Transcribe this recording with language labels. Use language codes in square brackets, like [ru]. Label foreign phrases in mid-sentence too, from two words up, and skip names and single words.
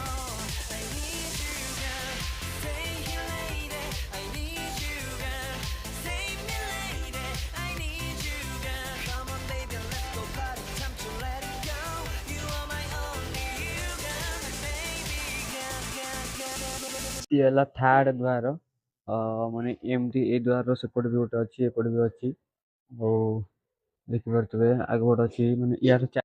[en] I need you, girl. Stay here, lady. I need you, girl. Save me, lady. I need you, girl. Come on, baby, let's go party. Time to let it go. You are my only you, girl. My baby, girl, girl, girl. [or] ଇଏ ହେଲା ଥାର୍ଡ ଦ୍ୱାର ମାନେ ଏମିତି ଏଇ ଦ୍ୱାରର ସେପଟେ ବି ଗୋଟେ ଅଛି ଏପଟେ ବି ଅଛି ଆଉ ଦେଖିପାରୁଥିବେ ଆଗ ଗୋଟେ ଅଛି ମାନେ ୟାର